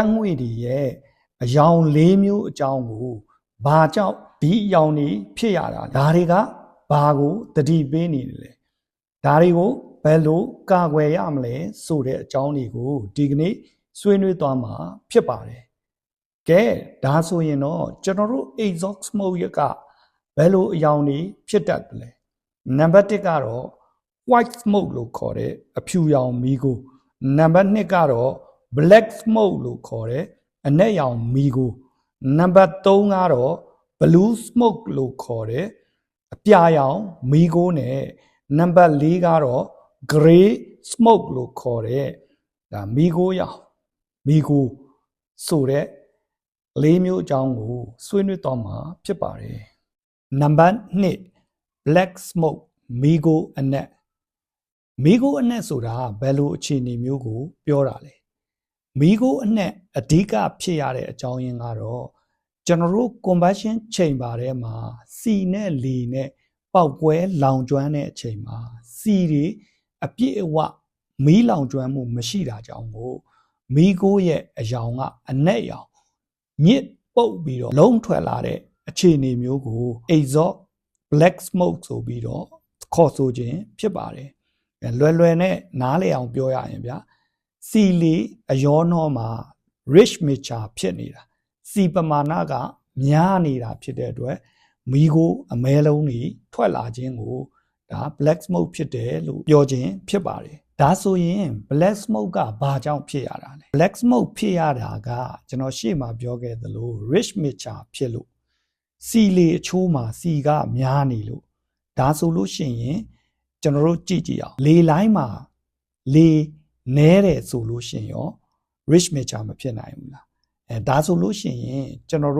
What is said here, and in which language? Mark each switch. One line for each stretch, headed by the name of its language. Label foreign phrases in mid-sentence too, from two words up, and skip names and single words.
Burmese: တ်ငွေ့တွေရဲ့အယောင်၄မျိုးအကြောင်းကိုဘာကြောင့်ဒီအယောင်တွေဖြစ်ရတာဒါတွေကဘာကိုသတိပေးနေတယ်လဲဒါတွေကိုဘယ်လိုကာကွယ်ရမလဲဆိုတဲ့အကြောင်းတွေကိုဒီကနေ့ဆွေးနွေးသွားမှာဖြစ်ပါတယ်ကဲဒါဆိုရင်တော့ကျွန်တော်တို့
English: exhaust smoke
Burmese: ကဘယ်လိုအယောင်တွေဖြစ်တတ်တယ် လဲနံပါတ်1ကတော့
English: white smoke
Burmese: လို့ခေါ်တဲ့အဖြူရောင်မီးခိုးနံပါတ်2ကတော့
English: black smoke
Burmese: လို့ခေါ်တဲ့အနက် ရောင်မီးခိုးနံပါတ်3ကတော့
English: blue smoke
Burmese: လို့ခေါ်တဲ့အပြာရောင်မီးခိုးနဲ့နံပါတ်4ကတော့
English: gray smoke
Burmese: လို့ခေါ်တဲ့ဒါမီးခိုးရောင်မီးခိုးဆိုတဲ့၄မျိုးအကြောင်းကိုဆွေးနွေးသွားမှာဖြစ်ပါတယ်နံပါတ်2
English: black smoke
Burmese: မီးခိုးအနက်မီးခိုးအနက်ဆိုတာဘယ်လိုအခြေအနေမျိုးကိုပြောတာလဲမီးခိုး အနက်အဓိကဖြစ်ရတဲ့အကြောင်းရင်းကတော့ကျွန်တော်တို့
English: combustion chamber
Burmese: ထဲမှာစီနဲ့လေနဲ့ပေါက်ကွဲလောင်ကျွမ်းတဲ့အချိန်မှာစီတွေအပြည့်အဝမီးလောင်ကျွမ်းမှုမရှိတာကြောင့်ကိုမီးခိုးရဲ့အယောင်ကအနက်ရောင်ညစ်ပုတ်ပြီးတော့လုံးထွက်လာတဲ့အခြေအနေမျိုးကို
English: exhaust black smoke
Burmese: ဆို ပြီးတော့ခေါ်ဆိုခြင်းဖြစ်ပါတယ်လွယ်နဲ့နားလည်အောင်ပြောရရင်ဗျာစီလီအယောနောမှာ
English: rich mixture
Burmese: ဖြစ်နေတာစီပမာဏကများနေတာဖြစ်တဲ့အတွက်မီးခိုးအမဲလုံးတွေထွက်လာခြင်းကိုဒါ
English: black smoke
Burmese: ဖြစ်တယ်လို့ပြောခြင်းဖြစ် ပါတယ်ဒါဆိုရင်
English: black smoke
Burmese: ကဘာကြောင့်ဖြစ်ရတာလဲ
English: black smoke
Burmese: ဖြစ်ရတာကကျွန်တော်ရှေ့မှာပြောခဲ့သလို
English: rich mixture
Burmese: ဖြစ်လို့စီလီအချိုးမှာစီကများနေလို့ဒါဆိုလို့ ရှိရင်ကျွန်တော်တို့ကြည့်အောင်လေလိုင်းမှာလေနဲတယ်ဆိုလို့ရှိရင်ရော
English: rich mixture
Burmese: မဖြစ်နိုင်ဘူးလားဒါဆိုလို့ရှိရင်ကျွန်တော်